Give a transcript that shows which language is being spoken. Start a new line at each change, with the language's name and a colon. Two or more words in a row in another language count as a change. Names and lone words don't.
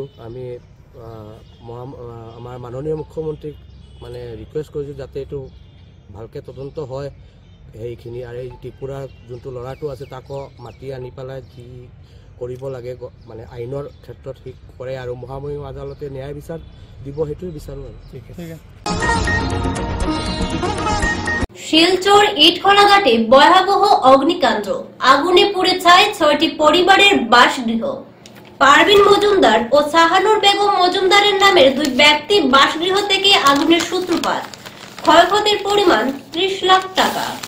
Assamese: আমি আমাৰ মাননীয় মুখ্যমন্ত্ৰীক মানে ৰিকুৱেষ্ট কৰিছোঁ যাতে এইটো ভালকৈ তদন্ত হয় সেইখিনি, আৰু এই ত্ৰিপুৰাৰ যোনটো ল'ৰাটো আছে তাকো মাতি আনি পেলাই যি কৰিব লাগে মানে আইনৰ ক্ষেত্ৰত সি কৰে, আৰু মহামহিম আদালতে ন্যায় বিচাৰ দিব, সেইটোৱে বিচাৰোঁ আৰু।
Bangla: শিলচর ইটখোলাঘাটে ভয়াবহ অগ্নিকাণ্ড, আগুনে পুড়ে ছাই 6টি পরিবারের বাসগৃহ। পারভিন মজুমদার ও সাহানুর বেগম মজুমদারের নামের 2 ব্যক্তি বাসগৃহ থেকে আগুনের সূত্রপাত, ক্ষয়ক্ষতির পরিমাণ 30 লাখ টাকা।